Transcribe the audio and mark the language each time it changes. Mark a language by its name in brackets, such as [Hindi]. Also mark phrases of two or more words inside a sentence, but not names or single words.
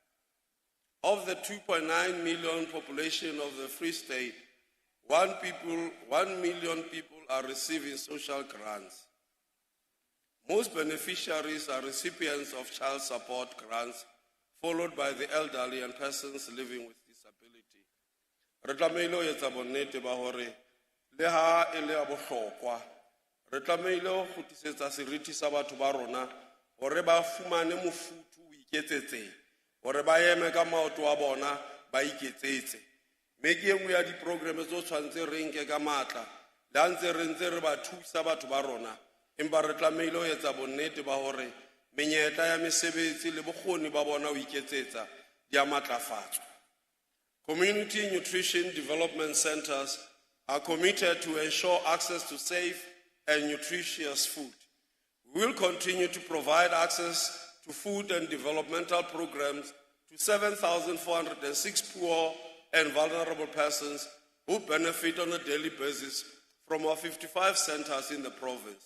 [English] Of the 2.9 million population of the Free State, 1 million people are receiving social grants. Most beneficiaries are recipients of child support grants, followed by the elderly and persons living with disability. [Southern Sotho] Re tlameile ho etsa bonnete ba hore le ha e le a bohlokwa re tlameile ho kgutlisetsa seriti sa batho ba rona hore ba fumane mofuthu o iketsetseng hore ba eme ka maoto a bona ba iketsetse mme ke engwe ya diprograme tso tshwantse re nke ka matla le ha ntse re ba thusa batho ba rona empa re tlameile ho etsa bonnete ba hore menyetla ya mesebetsi le bokgoni ba bona ho iketsetsa di a matlafatswa. [English] Community nutrition development centers are committed to ensure access to safe and nutritious food. We will continue to provide access to food and developmental programs to 7,406 poor and vulnerable persons who benefit on a daily basis from our 55 centers in the province.